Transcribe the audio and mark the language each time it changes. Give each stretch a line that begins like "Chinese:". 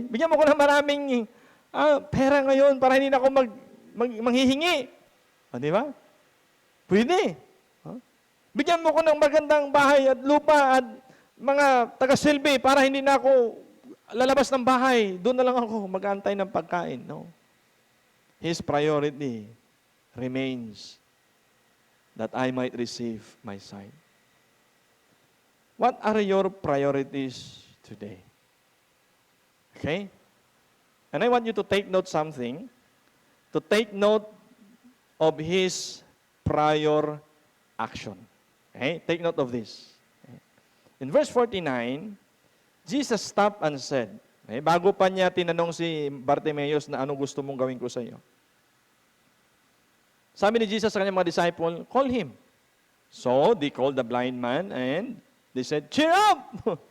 Filipino: Bigyan mo ko ng maraming pera ngayon para hindi na ako manghihingi. Di ba? Pwede. Bigyan mo ko ng magandang bahay at lupa at mga taga-silbi para hindi na ako lalabas ng bahay. Doon na lang ako mag-aantay ng pagkain. No?
English: His priority remains, that I might receive my sight. What are your priorities today? Okay? And I want you to take note something, to take note of his prior action. Okay? Take note of this. Okay? In verse 49, Jesus stopped and said, okay,
Filipino: bago pa niya tinanong si Bartimaeus na anong gusto mong gawin ko sa iyo. Sabi ni Jesus sa kanyang mga disciple,
English: call him. So, they called the blind man and they said, cheer up!